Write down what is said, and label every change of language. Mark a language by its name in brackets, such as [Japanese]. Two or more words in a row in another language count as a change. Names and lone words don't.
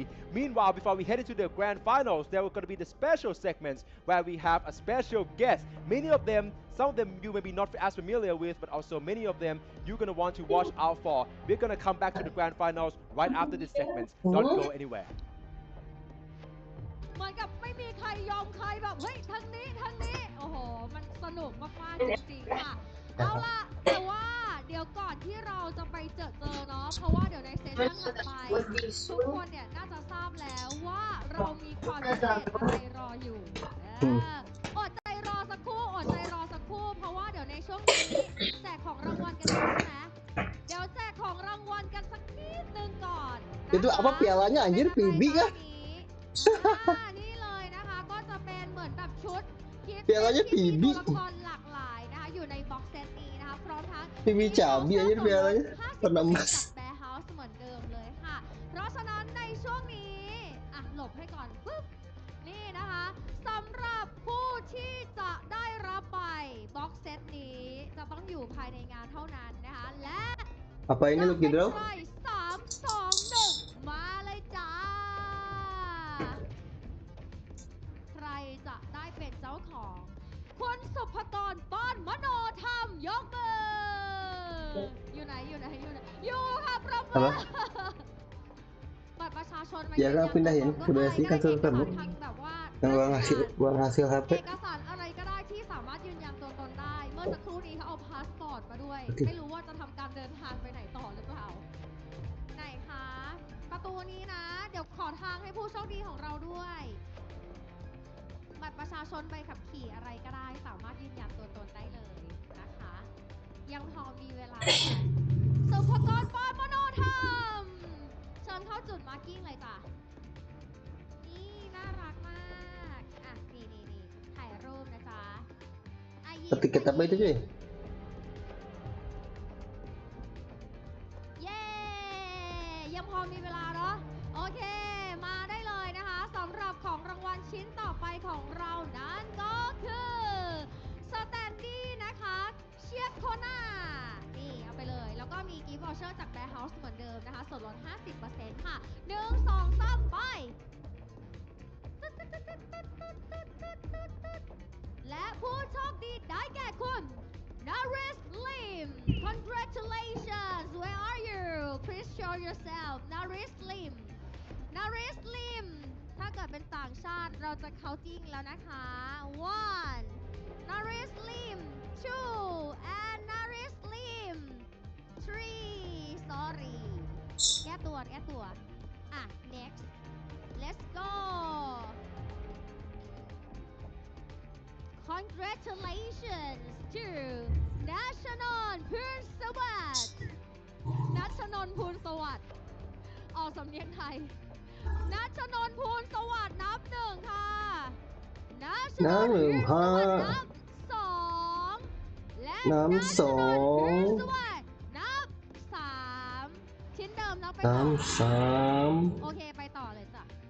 [English] Meanwhile, before we head into the grand finals, there are going to be the special segments where we have a special guest. Many of them, some of them you may be not as familiar with, but also many of them you're going to want to watch out for. We're going to come back to the grand finals right after this segment. Don't go anywhere. [Thai] เหมือนกับไม่มีใครยอมใครแบบเฮ้ยทางนี้โอ้โหมันสนุกมากๆจริงๆค่ะเอาล่ะแต่ว่าเดี๋ยวก่อนที่เราจะไปเจอเนาะเพราะว่าเดี๋ยวในเซสชั่นถัดไปทุกคนเนี่ยน่าจะทราบแล้วว่าเรามีความพิเศษอะไรรออยู่อดใจรอสักครู่เพราะว่าเดี๋ยวในช่วงนี้แจกของรางวัลกันใช่ไหมเดี๋ยวแจกของรางวัลกันสักนิดนึงก่อน [Indonesian] Itu apa pialanya anjir, PB kah? [Thai] นี่เลยนะคะก็จะเป็นเหมือนแบบชุดคิด [Indonesian] pialanya [Thai] ที่มี PB ตัวละครหลากหลายนะคะอยู่ในบ็อกเซตนี้นะคะพร้อมทั้ง [Indonesian] PB cabi anjir pialanya warna emas [Thai] จากแบร์เฮาส์เหมือนเดิมเลยค่ะเพราะฉะนั้นในช่วงนี้หลบให้ก่อนปึ๊บนี่นะคะสำหรับผู้ที่จะได้รับไปบ็อกเซตนี้จะต้องอยู่ภายในงานเท่านั้นนะคะและ [Indonesian] Apa ini lu Gidro? [Thai] 3 2 1 มาเลยจ้าใครจะได้เป็นเจ้าของคุณสุภกรป้อนมโนธรรมยกมืออยู่ไหนอยู่ค่ะประมือบัตรประชาชน [Indonesian] Ya kan pindahin, sudah sih kan sudah terbuk. [Thai] แบบว่า [Indonesian] Yang uang hasil HP. [Thai] เอกสารอะไรก็ได้ที่สามารถยืนยันตัวตนได้เมื่อสักครู่นี้เขาเอาพาสปอร์ตมาด้วยไม่รู้ว่าจะทำการเดินทางไปไหนต่อหรือเปล่าไหนคะประตูนี้นะเดี๋ยวขอทางให้ผู้โชคดีของเราด้วยบัตรประชาชนใบขับขี่อะไรก็ได้สามารถยืนยันตัวตนได้เลยนะคะยังพอมีเวลาสุภกรป้อนมโนธรรมเชิญเข้าจุดมาร์กิ้งเลยจ้ะนี่ [Indonesian] Tiket apa itu cuy? [Thai] เย้ยังพอมีเวลาเนาะโอเคมาได้เลยนะคะสำหรับของรางวัลชิ้นต่อไปของเรานั้นก็คือสแตนดี้นะคะเชียบโคน่านี่เอาไปเลยแล้วก็มี [English] gift voucher [Thai] จากแบร์เฮาส์เหมือนเดิมนะคะส่วนลด 50% ค่ะ1 2 3 ไป และผู้โชคดีได้แก่คุณ Naris Lim [English] Congratulations Where are you Please show yourself [Thai] Naris Lim Naris Lim ถ้าเกิดเป็นต่างชาติเราจะเขาจริงแล้วนะคะ [English] one Naris Lim 2 and Naris Lim [Thai] 3 sorry แก้ตัวอ่ะ [English] next let's go Congratulations to [Thai] นัชนนท์พูนสวัสดิ์นัชนนท์พูนสวัสดิ์ออกสำเนียงไทยนัชนนท์พูนสวัสดิ์นับ1ค่ะนัชนนท์พูนสวัสดิ์นับ 2และนัชนนท์พูนสวัสดิ์นับ3ชิ้นเดิมนับไปต่อโอเคไปต่อเลยจ้ะ